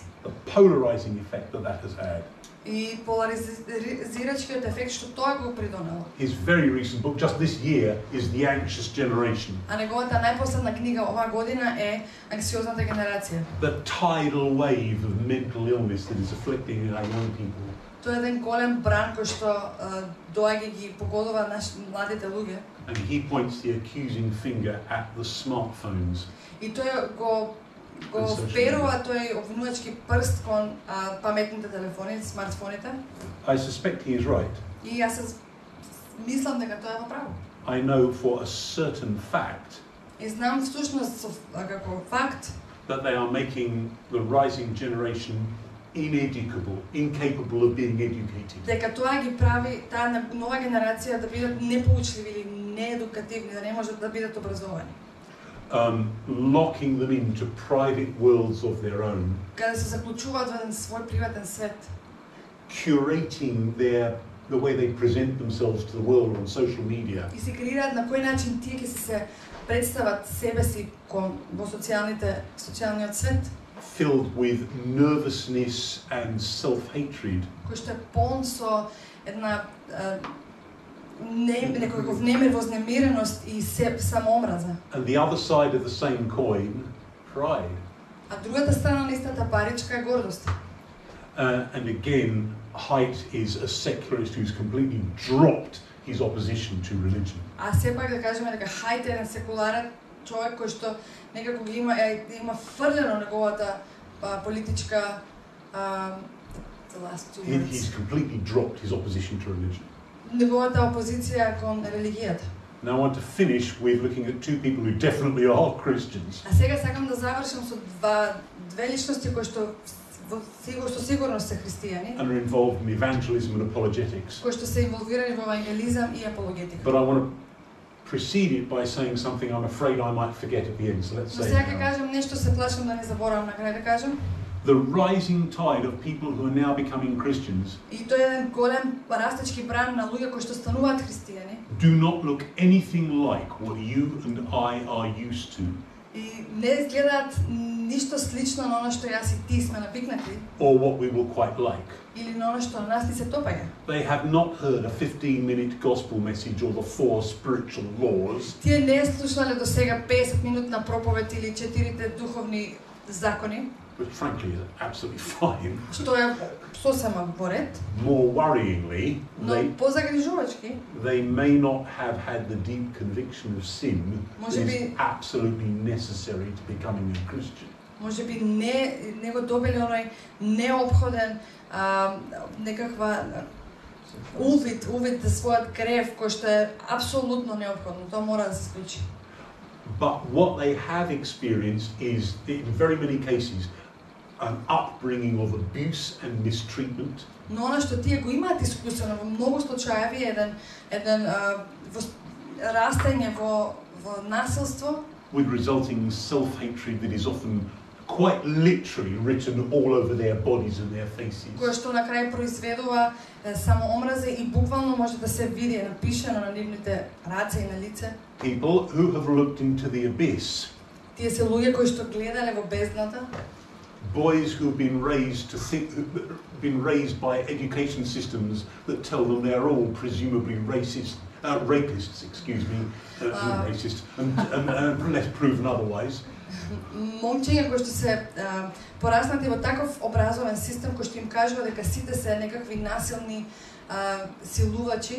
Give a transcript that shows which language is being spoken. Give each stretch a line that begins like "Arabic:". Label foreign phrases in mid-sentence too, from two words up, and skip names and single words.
English: The polarizing effect that has had.
Macedonian: И поларизирачкиот ефект што тоа го придонело.
English: His very recent book, just this year, is The Anxious Generation.
Macedonian: А неговата најпоследна книга оваа година е Анксиозната генерација.
English: The tidal wave of mental illness that is afflicting our young people.
Macedonian: Тоа е еден голем бран кој што доаѓа ги погодува младите луѓе.
English: And he points the accusing finger at the smartphones.
Macedonian: И тој го вперува тој обвинувачки прст кон паметните телефони, смартфоните.
English: I suspect he is right.
Macedonian: И јас мислам дека тоа е во право.
English: I know for a certain fact.
Macedonian: И знам всушност како факт
English: that they are making the rising generation incapable of being educated.
Macedonian: Дека тоа ги прави таа нова генерација да бидат непоучливи или неедукативни, да не можат да бидат образовани.
English: Locking them into private worlds of their own.
Macedonian: Каде се заклучуваат во еден свој приватен свет.
English: Curating the way they present themselves to the world on social media.
Macedonian: И се креираат на кој начин тие ќе се представат себе си во социјалниот свет.
English: Filled with nervousness and self-hatred.
Macedonian: Кој што е полн со една некој немир, вознемиреност и самоомраза.
English: And the other side of the same coin, pride.
Macedonian: А другата страна на истата паричка е гордост.
English: And again, Haidt is a secularist who's completely dropped his opposition to religion.
Macedonian: А сепак да кажеме дека Haidt е еден секуларен човек кој што некако ги има фрлено неговата политичка
English: the last two words. He's completely dropped his opposition to religion.
Macedonian: Неговата опозиција кон религијата.
English: Now I want to finish with looking at two people who definitely are Christians.
Macedonian: А сега сакам да завршам со две личности кои што сигурно се христијани.
English: And are involved in evangelism and apologetics.
Macedonian: Кои што се инволвирани во евангелизам и апологетика.
English: But I want to precede it by saying something I'm afraid I might forget at the end. So let's say.
Macedonian: Сега ќе кажам нешто, се плашам да не заборавам на крај да кажам.
English: The rising tide of people who are now becoming Christians.
Macedonian: И тоа е еден голем растечки бран на луѓе кои што стануваат христијани.
English: Do not look anything like what you and I are used to.
Macedonian: И не изгледаат ништо слично на она што јас и ти сме навикнати.
English: Or what we will quite like.
Macedonian: Или на она што на нас ни се допаѓа.
English: They have not heard a 15-minute gospel message or the 4 spiritual laws.
Macedonian: Тие не слушнале до сега 50-минутна проповед или 4 духовни закони.
English: which frankly is absolutely fine.
Macedonian: Што е сосема во ред.
English: More worryingly,
Macedonian: Но позагрижувачки,
English: they may not have had the deep conviction of sin that is absolutely necessary to becoming a Christian.
Macedonian: Може би не го добили оној неопходен некаква увид за својот грев кој што е апсолутно неопходно. Тоа мора да се случи.
English: But what they have experienced is, in very many cases, an upbringing of abuse and mistreatment.
Macedonian: Но она што тие го имаат искусено во многу случаи еден растење во насилство,
English: with resulting self-hatred that is often quite literally written all over their bodies and their faces.
Macedonian: Кој што на крај произведува самоомраза и буквално може да се види напишано на нивните раце и на лице.
English: People who have looked into the abyss.
Macedonian: Тие се луѓе кои што гледале во бездната.
English: Boys who have been raised by education systems that tell them they're all presumably rapists, racist, and unless proven otherwise.
Macedonian: Момчиња кои што се пораснати во таков образовен систем кој што им кажува дека сите се некакви насилни силувачи.